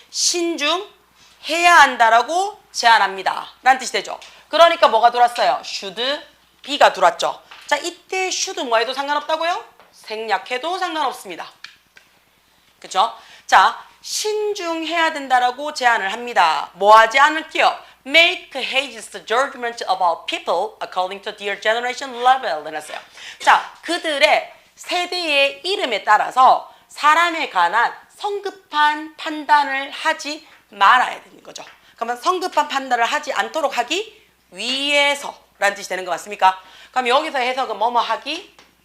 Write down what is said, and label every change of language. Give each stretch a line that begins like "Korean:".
Korean: 신중해야 한다라고 제안합니다. 라는 뜻이 되죠. 그러니까 뭐가 들어왔어요? should be가 들어왔죠. 자, 이때 should 뭐해도 상관없다고요? 생략해도 상관없습니다. 그쵸? 자, 신중해야 된다라고 제안을 합니다. 뭐 하지 않을게요?
English: Make hasty judgment about people according to their generation level.
Korean: 해놨어요. 자, 그들의 세대의 이름에 따라서 사람에 관한 성급한 판단을 하지 말아야 되는 거죠. 그러면 성급한 판단을 하지 않도록 하기 위해서 라는 뜻이 되는 거 맞습니까? 그럼 여기서 해석은 뭐뭐 하기?